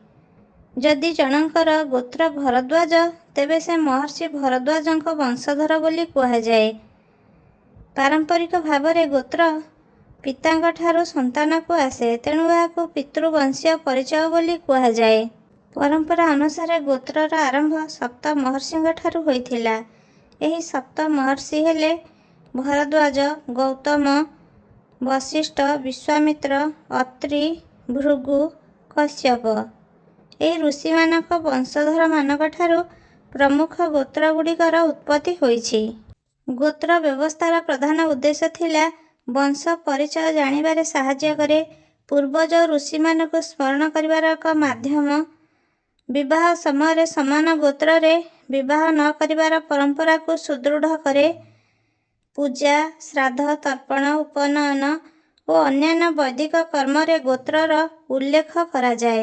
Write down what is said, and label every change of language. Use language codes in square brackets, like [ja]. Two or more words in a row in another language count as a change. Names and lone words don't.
[or] ଯଦି ଜଣଙ୍କର ଗୋତ୍ର ଭରଦ୍ୱାଜ ତେବେ ସେ ମହର୍ଷି ଭରଦ୍ୱାଜଙ୍କ ବଂଶଧର ବୋଲି କୁହାଯାଏ। ପାରମ୍ପରିକ ଭାବରେ ଗୋତ୍ର ପିତାଙ୍କ ଠାରୁ ସନ୍ତାନ କୁ ଆସେ, ତେଣୁ ଏହାକୁ ପିତୃବଂଶୀୟ ପରିଚୟ ବୋଲି କୁହାଯାଏ। ପରମ୍ପରା ଅନୁସାରେ ଗୋତ୍ରର ଆରମ୍ଭ ସପ୍ତ ମହର୍ଷିଙ୍କ ଠାରୁ ହୋଇଥିଲା। ଏହି ସପ୍ତ ମହର୍ଷି ହେଲେ ଭରଦ୍ୱାଜ, ଗୌତମ, ବଶିଷ୍ଠ, ବିଶ୍ୱାମିତ୍ର, ଅତ୍ରି, ଭୃଗୁ, କଶ୍ୟପ। ଏହି ଋଷିମାନଙ୍କ ବଂଶଧର ମାନଙ୍କ ଠାରୁ ପ୍ରମୁଖ ଗୋତ୍ର ଗୁଡ଼ିକର ଉତ୍ପତ୍ତି ହୋଇଛି। ଗୋତ୍ର ବ୍ୟବସ୍ଥାର ପ୍ରଧାନ ଉଦ୍ଦେଶ୍ୟ ଥିଲା ବଂଶ ପରିଚୟ ଜାଣିବାରେ ସାହାଯ୍ୟ କରେ, ପୂର୍ବଜ ଋଷିମାନଙ୍କ ସ୍ମରଣ କରିବାର ଏକ ମାଧ୍ୟମ, ବିବାହ ସମୟ ସମାନ ଗୋତ୍ର ରେ ବିବାହ ନ କରିବାର ପରମ୍ପରା କୁ ସୁଦୃଢ଼ କରେ, ପୂଜା, ଶ୍ରାଦ୍ଧ, ତର୍ପଣ, ଉପନୟନ ଓ ଅନ୍ୟାନ୍ୟ ବୈଦିକ କର୍ମ ରେ ଗୋତ୍ରର ଉଲ୍ଲେଖ କରା ଯାଏ।